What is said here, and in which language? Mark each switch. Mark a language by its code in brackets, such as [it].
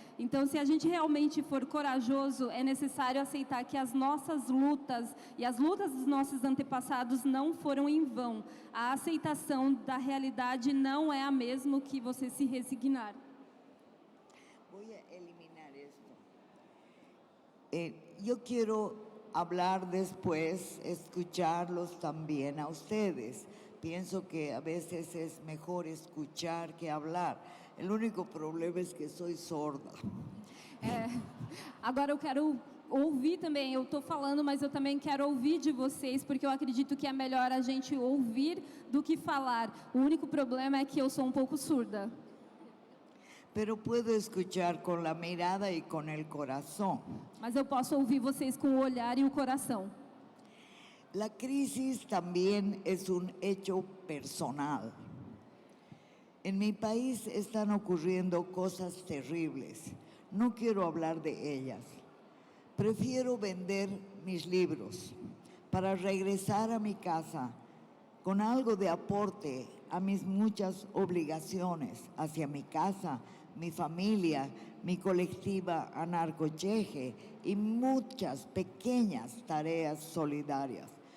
[pt] Então, se a gente realmente for corajoso, é necessário aceitar que as nossas lutas e as lutas dos nossos antepassados não foram em vão. A aceitação da realidade não é a mesma que você se resignar. Vou eliminar esto. [es] Yo quiero hablar después, escucharlos también a ustedes. Pienso que a veces es mejor escuchar que hablar. El único problema es que soy sorda. [pt] Agora eu quero ouvir também, eu estou falando, mas eu também quero ouvir de vocês, porque eu acredito que é melhor a gente ouvir do que falar. O único problema é que eu sou um pouco surda. [es] Pero puedo escuchar con la mirada y con el corazón. [pt] Mas eu posso ouvir vocês com o olhar e o coração. [es] La crisis también es un hecho personal. En mi país están ocurriendo cosas terribles. No quiero hablar de ellas. Prefiero vender mis libros para regresar a mi casa con algo de aporte a mis muchas obligaciones hacia mi casa, mi familia, mi colectiva Anarcocheje y muchas pequeñas tareas solidarias.